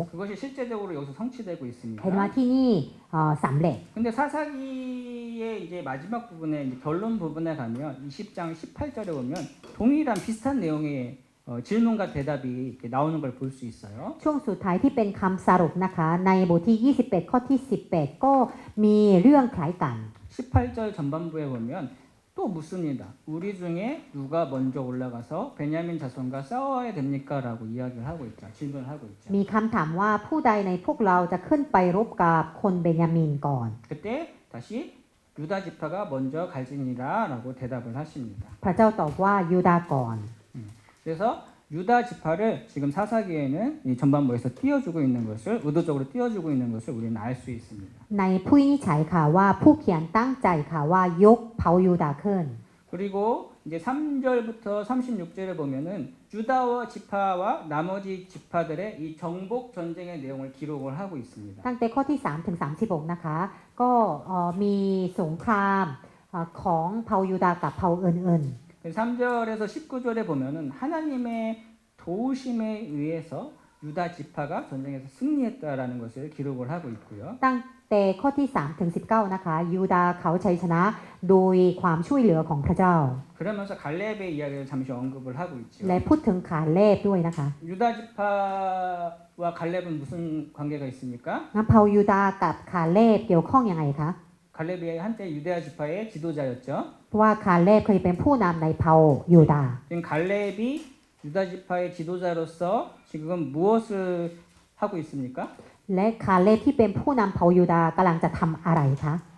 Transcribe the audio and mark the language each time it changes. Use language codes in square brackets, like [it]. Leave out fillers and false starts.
[ko] 그것이 실제적으로 여기서 성취되고 [th] เห็นว่า [ko] 있습니다. [th] ที่นี่สำเร็จ [ko] 근데 사사기의 이제 마지막 부분에 이제 결론 부분에 가면 20장 18절에 보면 동일한 비슷한 내용의 질문과 대답이 이렇게 나오는 걸 볼 수 있어요. [th] ช่วงสุดท้ายที่เป็นคำสรุปนะคะในบทที่ 28 ข้อที่ 18 ก็มีเรื่องคล้ายกัน [ko] 18절 전반부에 보면 또 묻습니다. 우리 중에 누가 먼저 올라가서 베냐민 자손과 싸워야 됩니까? 라고 이야기를 하고 있죠. 질문을 하고 있죠. [th] มีคำถามว่าผู้ใดในพวกเราจะขึ้นไปรบกับคนเบนยามินก่อน [ko] 그때 다시 유다 지파가 먼저 갈지니라 라고 대답을 하십니다. [th] พระเจ้าตอบว่ายูดาห์ก่อน [ko] 그래서 유다 지파를 지금 사사기에는 이 전반부에서 띄워주고 있는 것을 의도적으로 띄워주고 있는 것을 우리는 알 수 있습니다. [th] ในผู้วินิจฉัยค่ะว่าผู้เขียนตั้งใจค่ะว่ายกเผ่ายูดาห์ขึ้น [ko] 그리고 이제 3절부터 36절에 보면은 유다와 지파와 나머지 지파들의 이 정복 전쟁의 내용을 기록을 하고 있습니다. [th] ตั้งแต่ข้อที่3ถึง36นะคะก็มีสงครามของเผ่ายูดาห์กับเผ่าอื่น [ko] 3절에서 19절에 보면은 하나님의 도우심에 의해서 유다 지파가 전쟁에서 승리했다라는 것을 기록을 하고 있고요. [th] ๆตั้งแต่ข้อที่3ถึง19นะคะยูดาห์เขาชัยชนะโดยความช่วยเหลือของพระเจ้า [ko] 그러면서 갈렙의 이야기를 잠시 언급을 하고 있죠. [th] และพูดถึงขาเลบด้วยนะคะ [ko] 유다 지파와 갈렙은 무슨 관계가 있습니까? [th] งั้นเผ่ายูดาห์กับขาเลบเกี่ยวข้องยังไงคะ [ko] 갈렙이 한때 유대아 지파의 지도자였죠. [th] เพราะว่าขาเลบเคยเป็นผู้นำในเผ่ายูดาห์ [ko] 지금 갈렙이 유다 지파의 지도자로서 지금 무엇을 하고 있습니까? [th] และขาเลบที่เป็นผู้นำเผ่ายูดาห์กำลังจะทำอะไรคะ